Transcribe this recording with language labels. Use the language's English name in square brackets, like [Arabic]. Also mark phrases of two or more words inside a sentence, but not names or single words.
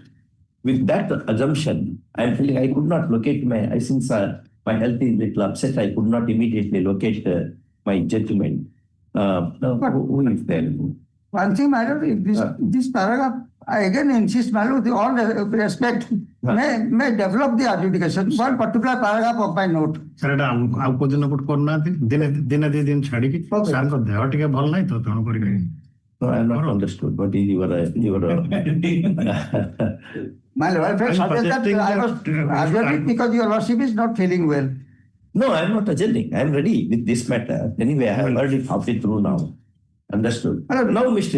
[English] With that assumption, I am feeling I could not locate since my health is little upset, I could not immediately locate my judgment. Who is there? One thing, madam, if this paragraph, I again insist, madam, with all respect, may develop the adjudication. One particular paragraph of my note. Sir, [Odia] ଆଉ କୋଉ ଦିନ ଗୋଟେ କରୁନାହାନ୍ତି ଦିନେ ଦି ଦିନ ଛାଡିକି ସାରଙ୍କ ଦେହ ଟିକେ ଭଲ ନାହିଁ ତ ତେଣୁ କରି [English] No, I have not understood. What is your My welfare suggests that I was adjourning because your lordship is not feeling well. No, I am not adjourning. I am ready with this matter. Anyway, I have heard it halfway through now. Understood. Now, Mr.